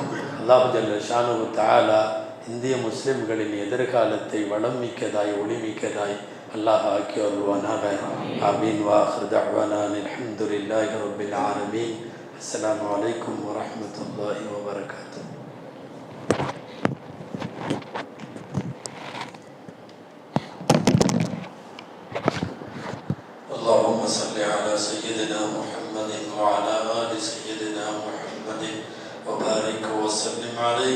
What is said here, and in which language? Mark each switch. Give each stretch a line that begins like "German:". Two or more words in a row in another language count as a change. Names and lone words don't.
Tamil: அல்லாஹ்
Arabic: جل شأنه تعالى
Tamil: இந்திய முஸ்லிம்களின் எதிர்காலத்தை வளம் மிக்கதாய், ஒளிமிக்கதாய் அல்லாஹ் ஆக்கி வருவானாக.
Arabic: ஆமீன். وآخر دعوانا الحمد لله رب العالمين. السلام عليكم ورحمة الله وبركاته. اللهم صل على سيدنا محمد وعلى آل سيدنا محمد وبارك وسلم عليه.